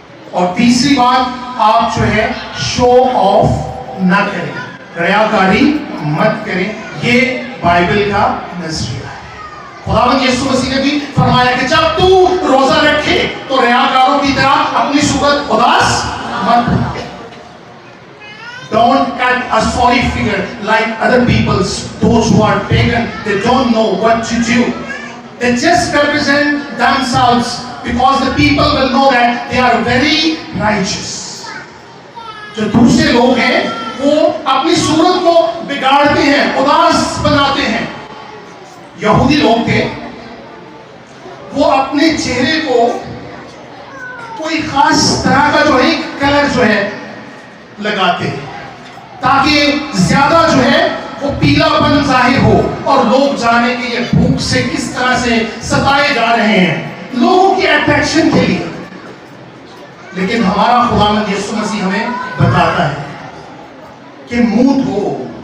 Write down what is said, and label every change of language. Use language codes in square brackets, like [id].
[ur] اور تیسری بات، آپ جو ہے شو آف نہ کریں، ریاکاری مت کریں، یہ بائبل کا نظریہ ہے۔ خداوند یسوع مسیح نے بھی فرمایا کہ جب تو روزہ رکھے تو ریاکاروں کی طرح اپنی صورت اداس مت بنا۔ [en] Don't cut a sorry figure like other people's. Those who are pagan, they don't know what to do. They just represent themselves because the people will know that they are very righteous. [ur] جو دوسرے لوگ ہیں وہ اپنی صورت کو بگاڑتے ہیں، اداس بناتے ہیں۔ یہودی لوگ تھے، وہ اپنے چہرے کو کوئی خاص طرح کا جو ہے کلر جو ہے لگاتے ہیں تاکہ زیادہ جو ہے وہ پیلا پن ظاہر ہو اور لوگ جانے کہ یہ بھوک سے کس طرح سے ستائے جا رہے ہیں، لوگوں کی اٹریکشن کے لیے۔ لیکن ہمارا خداوند یسوع مسیح ہمیں بتاتا ہے کہ منہ دھو